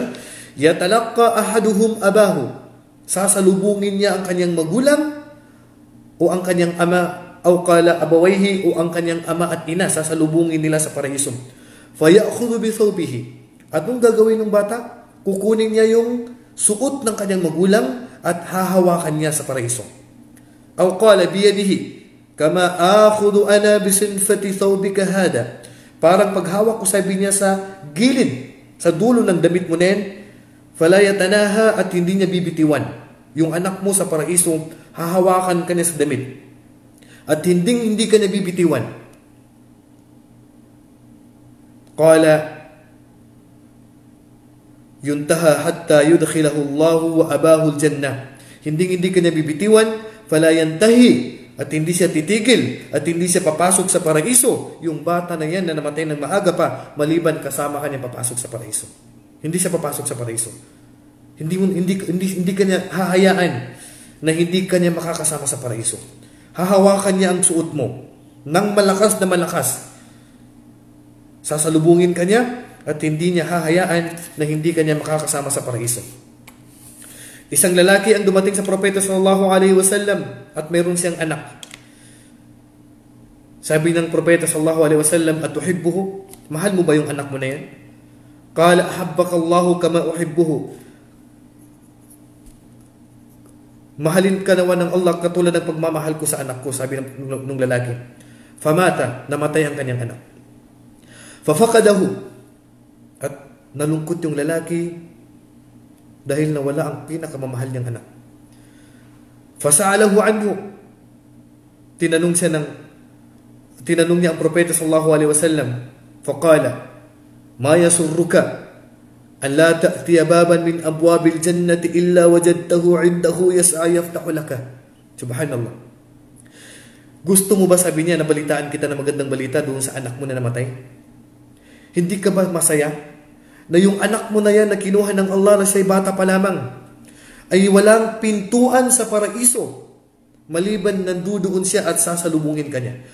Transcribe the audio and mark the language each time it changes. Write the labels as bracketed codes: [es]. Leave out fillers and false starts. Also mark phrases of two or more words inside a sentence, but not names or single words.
[ar] يتلقى أحدهم أباه. [tl] Sasalubungin niya ang kanyang magulang o ang kanyang ama, o [ar] قال أبويه, [tl] o ang kanyang ama at ina, sasalubungin nila sa paraiso. [ar] فيأخذ بثوبه. [tl] At nung gagawin ng bata, kukunin niya yung suot ng kanyang magulang at hahawakan niya sa paraiso. [ar] O قال بيده كما آخذ أنا بصنفة ثوبك هذا. [tl] Parang paghawak ko, sabi niya, sa gilid, sa dulo ng damit mo na yan, [ar] فلا يتناهى, [tl] at hindi niya bibitiwan. Yung anak mo sa paraiso, hahawakan ka niya sa damit. At hindi ka niya bibitiwan. [ar] قال ينتهى حتى يدخله الله وأباه الجنة. [tl] Hindi ka niya bibitiwan, [ar] فلا ينتهي, [tl] at hindi siya titigil, at hindi siya papasok sa paraiso, yung bata na yan na namatay ng maaga pa, maliban kasama kanya papasok sa paraiso. Hindi siya papasok sa paraiso. Hindi kanya hahayaan na hindi kanya makakasama sa paraiso. Hahawakan niya ang suot mo ng malakas na malakas. Sasalubungin kanya at hindi niya hahayaan na hindi kanya makakasama sa paraiso. Isang lalaki ang dumating sa propeta [ar] صلى الله عليه وسلم [tl] at mayroon siyang anak. Sabi ng propeta [ar] صلى الله عليه وسلم, [tl] atuhibbuhu, mahal mo ba yung anak mo na yan? [ar] قال أحبك الله كما أحبه. [tl] Mahalin ka naman ng Allah katulad ng pagmamahal ko sa anak ko, sabi ng lalaki. Famata, namatay ang kanyang anak. Fafaqadahu, at nalungkot yung lalaki dahil nawala ang pinakamamahal niyang anak. [ar] فسأله عنه, [tl] tinanong niya ang propeta [ar] صلى الله عليه وسلم. فقال ما يسرك أن لا تأتي بابا من أبواب الجنة إلا وجدته عنده يسعى يفتحه لك. [tl] Subhanallah. Gusto mo ba, sabi niya, nabalitaan kita na magandang balita doon sa anak mo na namatay? Hindi ka ba masaya na yung anak mo na yan na kinuha ng Allah na siya'y bata pa lamang ay walang pintuan sa paraiso maliban nandudoon siya at sasalubungin ka niya?